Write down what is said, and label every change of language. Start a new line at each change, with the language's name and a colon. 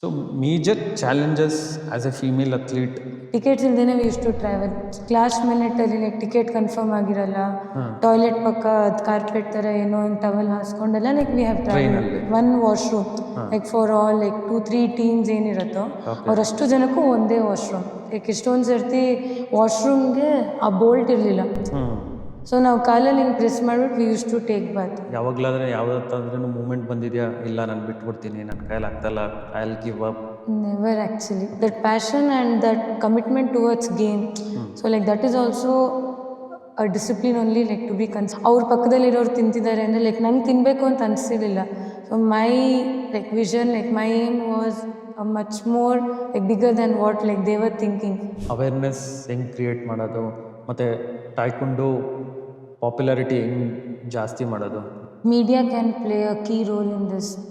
English: So, major challenges as a female athlete. Tickets
Kannada: ಇಲ್ದೇನೆ
English: We use to travel.
Kannada: Last ಮಿನಿಟಲ್ಲಿ like ticket confirm ಆಗಿರಲ್ಲ, toilet ಪಕ್ಕ ಅದು carpet ಥರ ಏನೋ ಒಂದು towel ಹಾಸ್ಕೊಂಡೆಲ್ಲ like
English: We have travel.
Kannada: ಟ್ರೈನಲ್ಲಿ
English: one washroom like for all like 2-3 teams
Kannada: ಏನಿರುತ್ತೋ ಅವರಷ್ಟು ಜನಕ್ಕೂ ಒಂದೇ ವಾಶ್ರೂಮ್. ಲೈಕ್ ಎಷ್ಟೊಂದು ಸರ್ತಿ ವಾಶ್ರೂಮ್ಗೆ ಆ ಬೋಲ್ಟ್ ಇರಲಿಲ್ಲ, ಸೊ ನಾವು ಕಾಲಲ್ಲಿ ಹಿಂಗೆ ಪ್ರೆಸ್ ಮಾಡ್ಬಿಟ್ಟು
English: We use to take bath.
Kannada: ಯಾವಾಗಲಾದ್ರೆ ಯಾವುದಾದ್ರೂ ಮೂಮೆಂಟ್ ಬಂದಿದೆಯಾ, ಇಲ್ಲ ನಾನು ಬಿಟ್ಬಿಡ್ತೀನಿ, ನನ್ನ ಕೈಯಲ್ಲಿ ಆಗ್ತಾಯಿಲ್ಲ,
English: I will give up? Never actually. That passion and that commitment towards game. So like that is also a discipline only, like to be
Kannada: ಅವ್ರ ಪಕ್ಕದಲ್ಲಿರೋರು ತಿಂತಿದ್ದಾರೆ ಅಂದರೆ ಲೈಕ್ ನಂಗೆ ತಿನ್ನಬೇಕು ಅಂತ ಅನಿಸಿರಲಿಲ್ಲ.
English: So my like vision, like my aim was much more like bigger than what like they were thinking.
Kannada: Awareness ಹೆಂಗೆ create ಮಾಡೋದು, ಮತ್ತು taekwondo popularity ಹೆಂಗೆ ಜಾಸ್ತಿ ಮಾಡೋದು?
English: Media can play a key role in this.